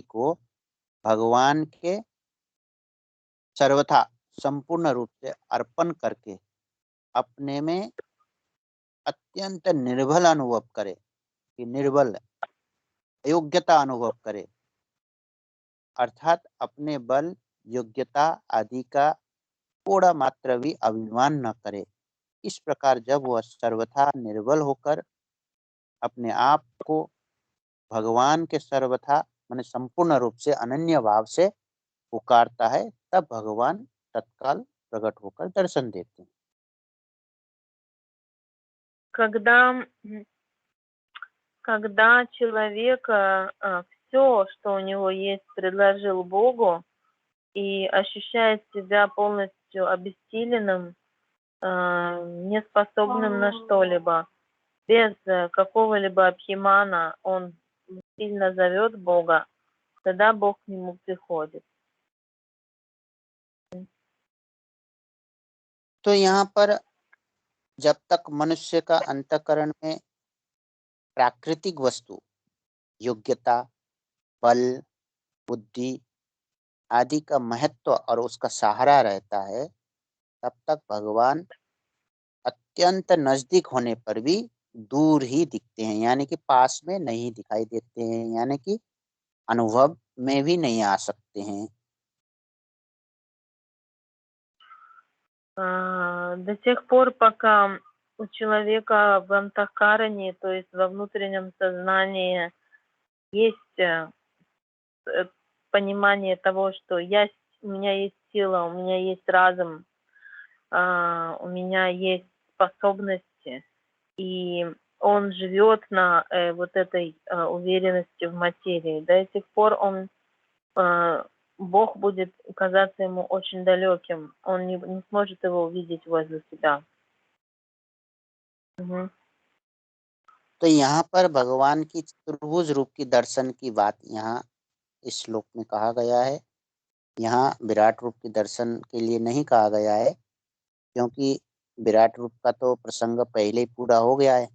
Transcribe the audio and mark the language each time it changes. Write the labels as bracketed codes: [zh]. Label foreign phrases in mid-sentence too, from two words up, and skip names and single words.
[hi] को भगवान के सर्वथा संपूर्ण रूप से अर्पण करके अपने में अत्यंत निर्बल अनुभव करे, कि निर्बल योग्यता अनुभव करे, अर्थात अपने बल, योग्यता आदि का थोड़ा मात्र भी अभिमान न करे। इस प्रकार जब वह सर्वथा निर्बल होकर अपने आप को भगवान के सर्वथा माने संपूर्ण रूप से अनन्य भाव से पुकारता है, तब भगवान तत्काल प्रकट होकर दर्शन देते हैं। [ru] Когда человек все, что у него есть, предложил Богу и ощущает себя полностью обессиленным, неспособным на что-либо, без какого-либо абхимана, он сильно зовет Бога, тогда Бог к нему приходит. [hi] तो यहाँ पर जब तक मनुष्य का अंतःकरण में प्राकृतिक वस्तु, योग्यता, बल, बुद्धि आदि का महत्व और उसका सहारा रहता है, तब तक भगवान अत्यंत नजदीक होने पर भी दूर ही दिखते हैं, यानी कि पास में नहीं दिखाई देते हैं, यानी कि अनुभव में भी नहीं आ सकते हैं। [ru] До тех пор, пока у человека в антахкаране, то есть во внутреннем сознании, есть понимание того, что у меня есть сила, у меня есть разум, у меня есть способности, и он живет на вот этой уверенности в материи. До этих пор Бог будет казаться ему очень далеким, он не сможет его увидеть возле себя. [hi] तो यहाँ पर भगवान की चतुर्भुज रूप की दर्शन की बात यहाँ इस श्लोक में कहा गया है। यहाँ विराट रूप के दर्शन के लिए नहीं कहा गया है, क्योंकि विराट रूप का तो प्रसंग पहले ही पूरा हो गया है।